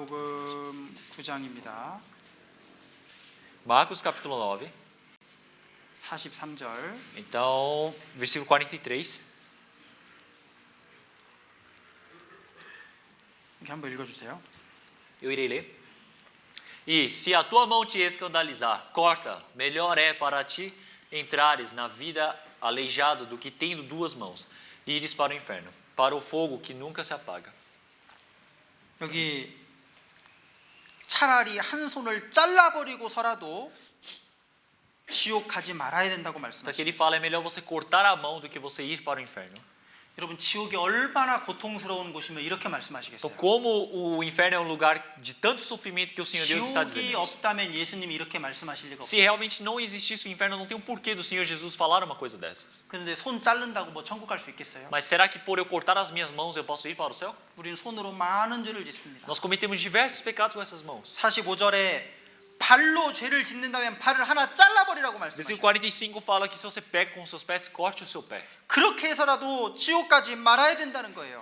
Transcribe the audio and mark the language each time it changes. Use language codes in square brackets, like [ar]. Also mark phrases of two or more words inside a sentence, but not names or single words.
[ko] 마가복음 9장입니다. [pt] Marcos capítulo 9, [ko] 43절. [pt] Então, versículo 43. [ko] 이렇게 한번 읽어주세요. [pt] Eu irei ler. E se a tua mão te escandalizar, corta. Melhor é para ti entrares na vida aleijado do que tendo duas mãos e ires para o inferno, para o fogo que nunca se apaga. [ko] 여기 차라리 한 손을 잘라버리고서라도 지옥 가지 말아야 된다고 [pt] Então aqui [ko] 말씀하십니다. [pt] ele fala, é melhor você cortar a mão do que você ir para o inferno. [ko] 여러분 지옥이 얼마나 고통스러운 곳이면 이렇게 [pt] Então [ko] 말씀하시겠어요? [pt] como o inferno é um lugar de tanto sofrimento que o Senhor Deus está [ko] 지옥이 [pt] dizendo isso. [ko] 없다면 예수님이 이렇게 말씀하실 리가 [pt] Se [ko] 없어요. [pt] realmente não existisse o inferno, não tem um porquê do Senhor Jesus falar uma coisa dessas. [ko] 그런데 손 자른다고 뭐 천국 갈 수 있겠어요? [pt] Mas será que por eu cortar as minhas mãos eu posso ir para o céu? [ko] 우리는 손으로 많은 죄를 짓습니다. [pt] Nós cometemos diversos pecados com essas mãos. [ko] 45절에 발로 죄를 짓는다면 발을 하나 잘라버리라고 [pt] Versículo [ko] 말씀하시죠. [pt] 45 fala que se você peca com os seus pés, corte o seu pé. [ko] 그렇게 해서라도 지옥 가지 말아야 된다는 거예요.